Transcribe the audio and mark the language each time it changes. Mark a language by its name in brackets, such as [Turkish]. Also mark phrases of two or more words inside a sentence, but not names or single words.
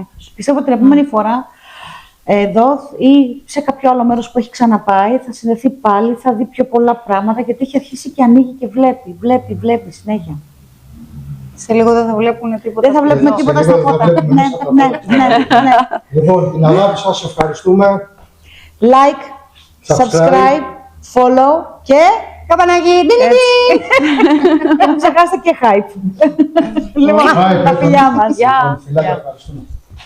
[Greek] Πιστεύω ότι την επόμενη φορά εδώ ή σε κάποιο άλλο μέρος που έχει ξαναπάει, θα συνδεθεί πάλι, θα δει πιο πολλά πράγματα, γιατί έχει αρχίσει και ανοίγει και βλέπει συνέχεια. Σε λίγο δεν θα βλέπουν τίποτα. Δεν θα βλέπουμε σε τίποτα λίγο στα δεν θα φώτα. βλέπουμε Ναι, μέσα από τα ναι, φώτα. ναι, ναι. Λοιπόν, την αγάπη σας, ευχαριστούμε. [English] Like, subscribe, follow και [Greek] Καπανάκι, μην ξεχάσετε και hype. Λοιπόν, Bye, τα φιλιά μας. Λοιπόν, φιλάκια, ευχαριστούμε.